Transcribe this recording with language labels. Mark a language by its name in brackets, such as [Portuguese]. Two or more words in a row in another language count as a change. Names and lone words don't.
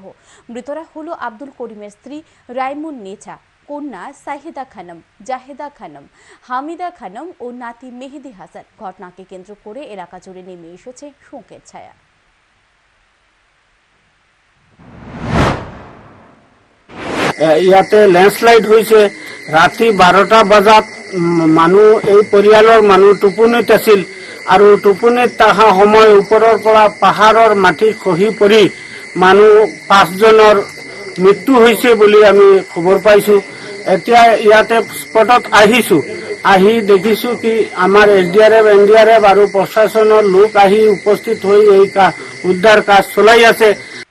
[Bangla] মৃতরা হলো আব্দুল করিমের স্ত্রী রাইমুন নেছা, কন্যা সাহিদা খানম, জাহেদা খানম, হামিদা খানম ও নাতি মেহেদি হাসান। ঘটনাকে কেন্দ্র করে এলাকা জুড়ে নেমে এসেছে শোকের ছায়া। [Assamese] ইয়াতে ল্যান্ডস্লাইড হয়েছে রাতি 12টা বজাত। মানুহ এই পৰিয়ালৰ মানুহ টোপনিত আছিল আৰু টোপনিত থকা সময় ওপৰৰ পৰা পাহাৰৰ মাটি খহি পৰি মানুহ 5 জনৰ মৃত্যু হৈছে বুলি আমি খবৰ পাইছো। এতিয়া ইয়াতে স্পটত আহিছো, আহি দেখিছো কি আমাৰ SDRF, NDRF আৰু প্ৰশাসনৰ লোক আহি উপস্থিত হৈ এই উদ্ধাৰ কাজ চলাই আছে।